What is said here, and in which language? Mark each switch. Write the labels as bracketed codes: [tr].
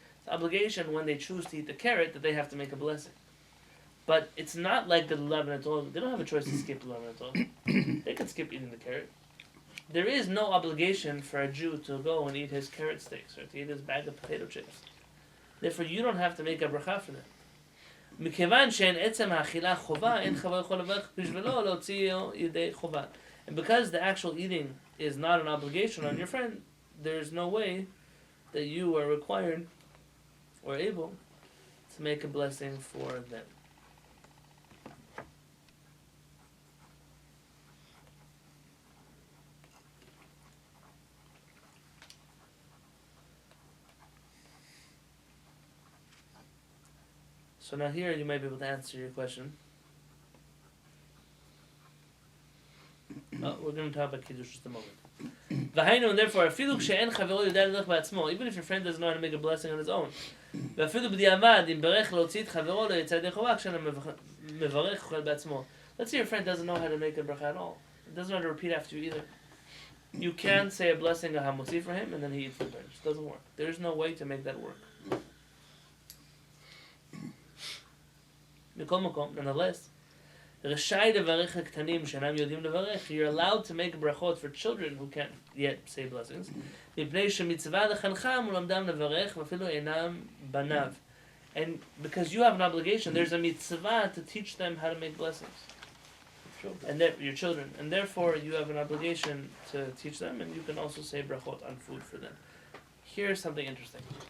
[en] It's obligation when they choose to eat the carrot that they have to make a blessing. But it's not like the lulav netol. They don't have a choice to skip lulav netol. They can skip eating the carrot. There is no obligation for a Jew to go and eat his carrot sticks or to eat his bag of potato chips. Therefore, you don't have to make a bracha for them. [he] מכיוון שאין עצם האכילה חובה, אין חובה יכול לברך בשבילו להוציא ידי חובה. [en] And because the actual eating is not an obligation on your friend, there's no way that you are required or able to make a blessing for them. So now here you might be able to answer your question. We're going to talk about Kiddush just a moment. V'hainu, and therefore, [he] אפילו כשאין חברו יודע ללך בעצמו, [en] even if your friend doesn't know how to make a blessing on his own. [he] ואפילו בדיעבד, אם ברך להוציא את חברו לא יצא ידי חובה, כשאין מברך אוכל בעצמו. [en] Let's say your friend doesn't know how to make a bracha at all. He doesn't know how to repeat after you either. You can't say a blessing of hamotzi for him and then he eats the bread. It doesn't work. There's no way to make that work. [he] מכל מקום, [en] nonetheless, [he] רשאי לברך הקטנים שאינם יודעים לברך, [en] you're allowed to make brachot for children who can't yet say blessings, [he] מפני שמצווה לחנכם ולמדם לברך ואפילו אינם בניו. [en] And because you have an obligation, there's a mitzvah to teach them how to make blessings. And your children. And therefore you have an obligation to teach them, and you can also say brachot on food for them. Here's something interesting.